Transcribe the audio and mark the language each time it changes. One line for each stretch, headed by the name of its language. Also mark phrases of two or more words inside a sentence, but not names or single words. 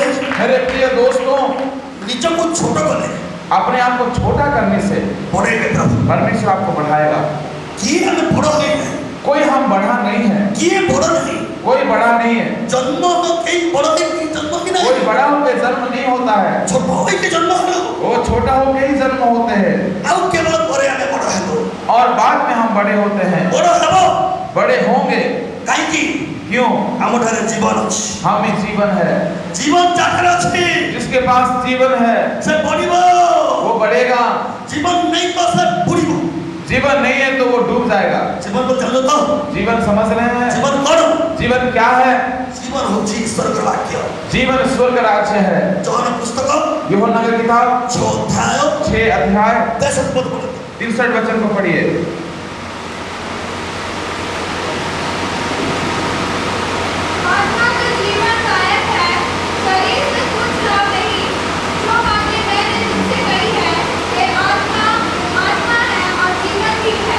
Hindi: मेरे प्रिय दोस्तों
Odia: ନିଜକୁ ଛୋଟ କଲେ
Hindi: अपने आप को छोटा करने से
Odia: ବଢେଇବେ ପ୍ରଭୁ
Hindi: परमेश्वर आपको बढ़ाएगा।
Odia: କିଏ ଆମେ ବଡ ହେଇନେ
Hindi: कोई हम बढ़ा नहीं है,
Odia: କିଏ ବଡ ନାହିଁ
Hindi: कोई बड़ा नहीं है,
Odia: ଜନ୍ମ ତ କେହି ବଡ ହେଇକି ଜନ୍ମ କି ନାହିଁ
Hindi: कोई बड़ा होकर जन्म नहीं होता है,
Odia: ଛୋଟ ହେଇକି ଜନ୍ମ ହେଲୁ
Hindi: वो छोटा होकर ही जन्म होते हैं
Odia: ଆଉ କେବଳ ପରେ ଆମେ ବଡ ହେଲୁ
Hindi: और बाद में हम बड़े होते हैं।
Odia: ବଡ ହେବ
Hindi: बड़े होंगे
Odia: କାହିଁକି
Hindi: क्यों?
Odia: ଆମଠାରେ ଜୀବନ ଅଛି
Hindi: हम में जीवन है।
Odia: ଜୀବନ ଯାହାର ଅଛି
Hindi: जिसके पास जीवन है
Odia: ସେ ବଢିବ
Hindi: वो बढ़ेगा,
Odia: ଜୀବନ ନାହିଁ ତ ସେ ବୁଡିବ
Hindi: जीवन नहीं है तो वो डूब जाएगा।
Odia: ଜୀବନ को ଜାଣିଲ ତ
Hindi: जीवन समझ रहे हैं?
Odia: ଜୀବନ କଣ
Hindi: जीवन क्या है?
Odia: ଜୀବନ ହେଉଛି ଈଶ୍ୱରଙ୍କର ବାକ୍ୟ
Hindi: जीवन स्वर्ग राज्य है।
Odia: ଜହନ ପୁସ୍ତକ
Hindi: यूहन्ना का किताब
Odia: 6 ଅଧ୍ୟାୟ
Hindi: 6 अध्याय
Odia: 63 ପଦ ପଢନ୍ତୁ
Hindi: 63 वचन को पढ़िए। आत्मा तो जीवनदायक है, शरीर से कुछ लाभ नहीं। जो बातें मैंने तुमसे कही है, वे आत्मा है और जीवन भी है।